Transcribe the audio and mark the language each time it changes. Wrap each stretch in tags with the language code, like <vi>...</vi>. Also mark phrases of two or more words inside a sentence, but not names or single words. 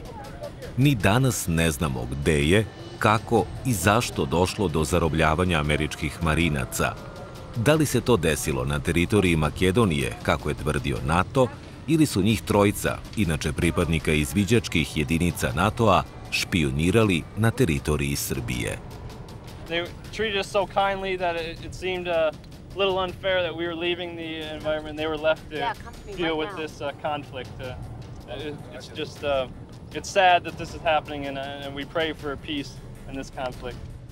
<sr>Ni danas ne znamo gde je, kako i zašto došlo do zarobljavanja američkih marinaca. Da li se to desilo na teritoriji Makedonije, kako je tvrdio NATO, ili su njih 3, inače pripadnika izviđačkih jedinica NATO-a, špionirali na teritoriji Srbije.</sr> <en>They treated us so kindly that it seemed a little unfair that we were leaving the environment and they were left to deal with this conflict. It's just, it's sad that this is happening and we pray for peace in this conflict.</en>